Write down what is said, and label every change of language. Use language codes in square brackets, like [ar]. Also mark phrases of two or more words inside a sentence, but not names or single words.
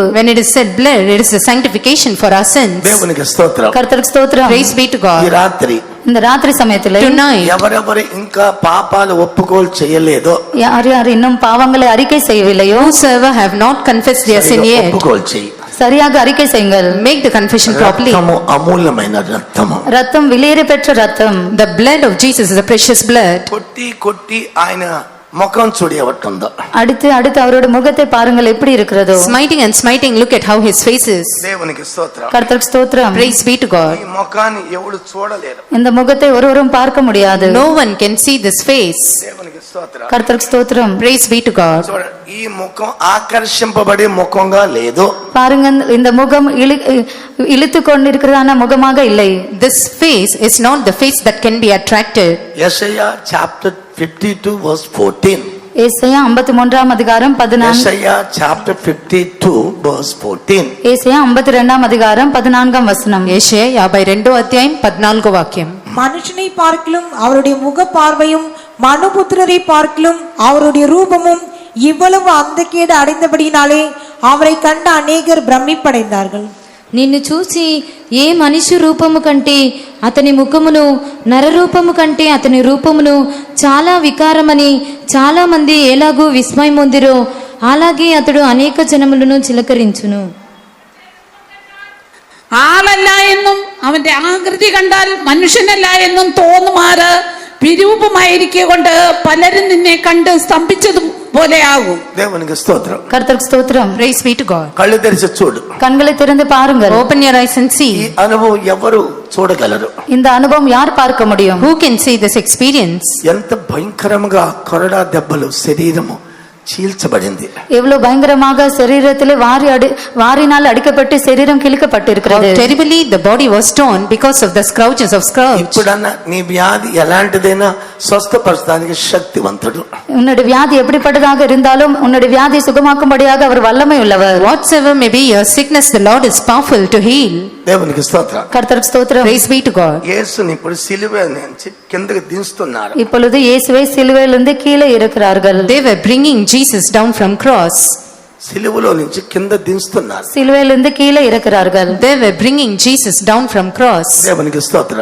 [en] When it is said blood, it is the sanctification for our sins. [te] దేవునికి స్తోత్రం. [ta] கர்த்தருக்கு ஸ்தோத்திரம். [en] Praise be to [te] ఈ [en] God. [te] రాత్రి [ta] இந்த ராத்திரி சமயத்திலே [en] Tonight, [te] ఎవరెవరు ఇంకా పాపాలు ఒప్పుకోలు చేయలేదో [ta] யார் யார் இன்னும் பாவங்களை அறிக்கை செய்யவில்லையோ [en] whosoever have not confessed their sin yet, [te] ఒప్పుకోలు చెయ్యి. [ta] சரியாக அறிக்கை செய்யுங்கள். [en] make the confession properly. [te] రక్తము అమూల్యమైన రక్తము. [ta] ரத்தம் விலையேற பெற்ற ரத்தம். [en] The blood of Jesus is a precious blood. [te] కొట్టి కొట్టి ఆయన ముఖం చూడి ఎవట్టుందో. [ta] அடுத்து அடுத்து அவரோட முகத்தை பாருங்கள் எப்படி இருக்கிறதோ. [en] Smiting and smiting, look at how his face is. [te] దేవునికి స్తోత్రం. [ta] கர்த்தருக்கு ஸ்தோத்திரம். [en] Praise be to God. [te] ఈ ముఖాన్ని ఎవడు చూడలేరు. [ta] இந்த முகத்தை ஒருவரும் பார்க்க முடியாது. [en] No one can see this face. [te] దేవునికి స్తోత్రం. [ta] கர்த்தருக்கு ஸ்தோத்திரம். [en] Praise be to God. [te] చూడ, ఈ ముఖం ఆకర్షింపబడే ముఖంగా లేదు. [ta] பாருங்க இந்த முகம் இழுத்து கொண்டிருக்கிறதான முகமாக இல்லை. [en] This face is not the face that can be attracted. [te] యెషయా చాప్టర్ 52 verse 14. [ta] ஏசாயா 53ஆம் அதிகாரம் 14. [te] యెషయా చాప్టర్ 52 verse 14. [ta] ஏசாயா 52ஆம் அதிகாரம் 14ஆம் வசனம். ஏசாயா 52 அத்தியாயம் 14 வாக்கியம். மனுஷனை பார்க்கிலும் அவருடைய முக பார்வையும் மனுபுத்திரரை பார்க்கிலும் அவருடைய ரூபமும் இவ்வளவு அந்தக்கேடு அடைந்தபடியினாலே அவரை கண்ட அநேகர் பிரமிப்படைந்தார்கள். [te] నిన్ను చూసి ఏ మనిషి రూపము కంటే అతని ముఖమును, నరరూపము కంటే అతని రూపమును చాలా వికారమని చాలా మంది ఎలాగూ విస్మయమొందిరో అలాగే అతడు అనేక జనములను చిలకరించును. [ml] ആളല്ല എന്നും അവന്റെ ആകൃതി കണ്ടാൽ മനുഷ്യനല്ല എന്നും തോന്നുമാറ് വിരൂപമായിരിക്കൊണ്ട് പലരും നിന്നെ കണ്ട് സ്തംഭിച്ചതും പോലെ ആകും. [te] దేవునికి స్తోత్రం. [ta] கர்த்தருக்கு ஸ்தோத்திரம். [en] Praise be to God. [te] కళ్ళు తెరిచి చూడు. [ta] கண்களை திறந்து பாருங்கள். [en] Open your eyes and [te] ఈ [en] see. [te] అనుభవం ఎవరు చూడగలరు? [ta] இந்த அனுபவம் யார் பார்க்க முடியும்? [en] Who can see this experience? [te] ఎంత భయంకరంగా కొరడా దెబ్బలు శరీరము చీల్చబడింది. [ta] எவ்வளவு பயங்கரமாக சரீரத்திலே வாரினால் அடிக்கப்பட்டு சரீரம் கிழிக்கப்பட்டிருக்கிறது. [en] How terribly the body was torn because of the scourges of scourge. [te] ఇప్పుడన్నా నీ వ్యాధి ఎలాంటిదైనా స్వస్థపరచడానికి శక్తివంతుడు. [ta] உன்னுடைய வியாதி எப்படிப்பட்டதாக இருந்தாலும் உன்னுடைய வியாதி சுகமாக்கும்படியாக அவர் வல்லமை உள்ளவர். [en] Whatsoever may be your sickness, the Lord is powerful to heal. [te] దేవునికి స్తోత్రం. [ta] கர்த்தருக்கு ஸ்தோத்திரம். [en] Praise be to God. [te] యేసుని ఇప్పుడు సిలువ నుంచి కిందకి దించుతున్నారు. [ta] இப்பொழுது இயேசுவை சிலுவையிலிருந்து கீழே இறக்கிறார்கள். [en] They were bringing Jesus down from cross. [te] సిలువలో నుంచి కింద దించుతున్నారు. [ta] சிலுவையிலிருந்து கீழே இறக்கிறார்கள். [en] They were bringing Jesus down from cross. [te] దేవునికి స్తోత్రం.